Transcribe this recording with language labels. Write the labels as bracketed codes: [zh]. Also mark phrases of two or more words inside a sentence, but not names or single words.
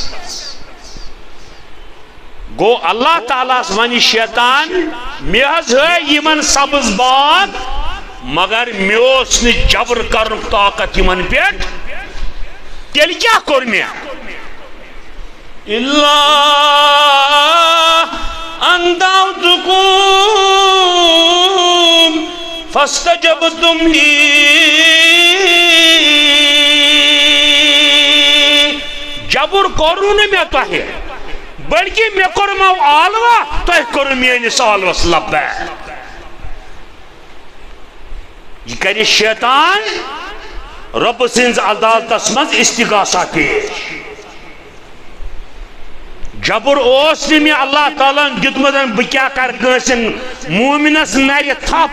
[ks] گو اللہ تعالیٰ ونہِ شیطان مےٚ حظ ہٲے یِمن سبز باغ مگر مےٚ اوس نہٕ جبر کرنُک طاقت یِمن پٮ۪ٹھ تیٚلہِ کیٛاہ کوٚر مےٚ اِلا [ar] ان دعوتكم فاستجبتم لي [ks] جبر کرو نہ مے تۄہہِ بلکہ مے کوٚرمو عالوہ تۄہہِ کوٚروٕ میٲنِس عالوس لبیک یہ کرِ شیطان رب سٕنٛز عدالتس منٛز استغاثہ پیش جبر اوس نہٕ مےٚ اللہ تعالیٰ ہن دیُتمُت بہٕ کیٛاہ کرٕ کٲنٛسہِ مومنس نرِ تھپھ